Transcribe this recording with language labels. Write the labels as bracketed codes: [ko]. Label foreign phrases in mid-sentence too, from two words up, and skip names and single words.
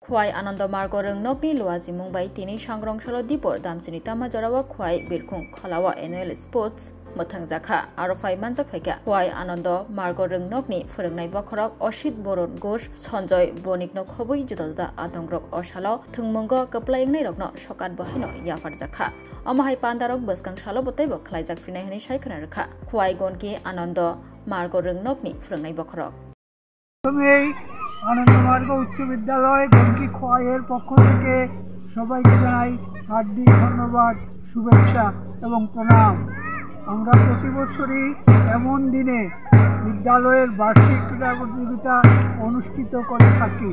[trp] Khwai Ananda Margo Nokni Luazi Mumbai Tini Shangrong Shalo Dipor Damsini Tama Jarawa Khwai Birkung Khalawa [en] Annual Sports [trp] Motang Jaka Arofai Manjak Faika Khwai Ananda Margo Nokni Furangnai Bakorok Oshit Boron Gosh Sonjoy Bonikno Khobui Judada Atongrok Oshalo Tungmungo Kaplaying Nirokno Shokat Bahino Yafar Jaka Amahai Pandarok Baskang Shalo Botebo Klaijak Finahini Shaikanarka Khwai Gonki Ananda Margo Nokni Furangnai Bakorok [bn] আনন্দমার্গ উচ্চ বিদ্যালয় গঙ্কি খোয়াইয়ের পক্ষ থেকে সবাইকে জানাই হার্দিক ধন্যবাদ, শুভেচ্ছা এবং প্রণাম। আমরা প্রতি বছরই এমন দিনে বিদ্যালয়ের বার্ষিক ক্রীড়া প্রতিযোগিতা অনুষ্ঠিত করে থাকি।